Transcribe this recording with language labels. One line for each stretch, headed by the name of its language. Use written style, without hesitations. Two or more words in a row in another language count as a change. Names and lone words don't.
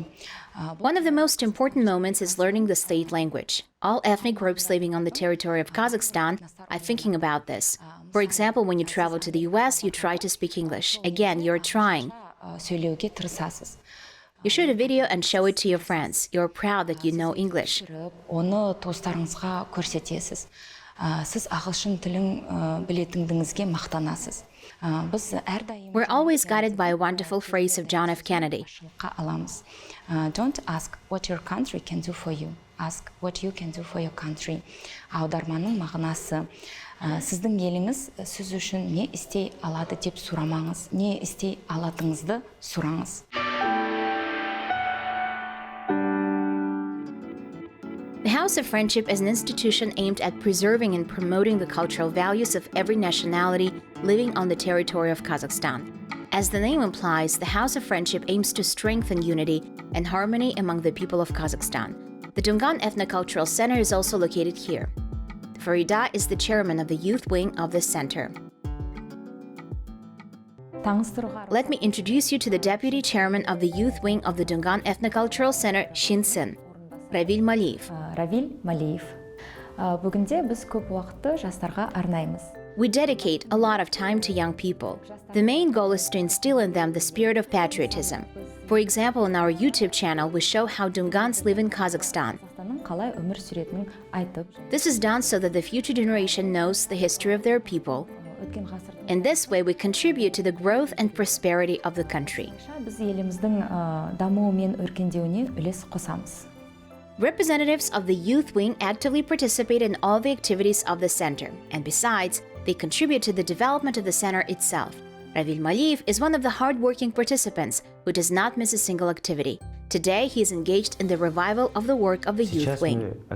English: One of the most important moments is learning the state language. All ethnic groups living on the territory of Kazakhstan are thinking about this. For example, when you travel to the US, you try to speak English. Again, you're trying.
Kazakh: сөйлеуге тырысасыз.
English: You shoot a video and show it to your friends. You're proud that you know English.
Kazakh: Оны туыстарыңызға көрсетесіз. Сіз ағылшын тілін білетіндігіңізге мақтанасыз. Біз әрдайым
English: We're always guided by a wonderful phrase of John F. Kennedy.
Kazakh: аламыз.
English: Don't ask what your country can do for you. Ask what you can do for your country.
Kazakh: Аударманың мағынасы сіздің еліңіз сіз үшін не істей алады деп сұрамаңыз, не істей алатыңызды сұраңыз.
English: The House of Friendship is an institution aimed at preserving and promoting the cultural values of every nationality living on the territory of Kazakhstan. As the name implies, the House of Friendship aims to strengthen unity and harmony among the people of Kazakhstan. The Dungan Ethnocultural Center is also located here. Farida is the chairman of the youth wing of this center. Let me introduce you to the deputy chairman of the youth wing of the Dungan Ethnocultural Center, Shinsen, Равиль Малиев. Равиль Малиев.
Kazakh: Бүгінде біз көп уақытты жастарға арнаймыз.
English: We dedicate a lot of time to young people. The main goal is to instill in them the spirit of patriotism. For example, on our YouTube channel, we show how Dungans live in Kazakhstan.
Kazakh: Қалай өмір сүретінін айтып,
English: This is done so that the future generation knows the history of their people. In this way, we contribute to the growth and prosperity of the country.
Kazakh: біз еліміздің дамуы мен өркендеуіне үлес қосамыз.
English: Representatives of the youth wing actively participate in all the activities of the center, and besides, they contribute to the development of the center itself. Равиль Малиев is one of the hard-working participants who does not miss a single activity. Today, he is engaged in the revival of the work of the youth wing.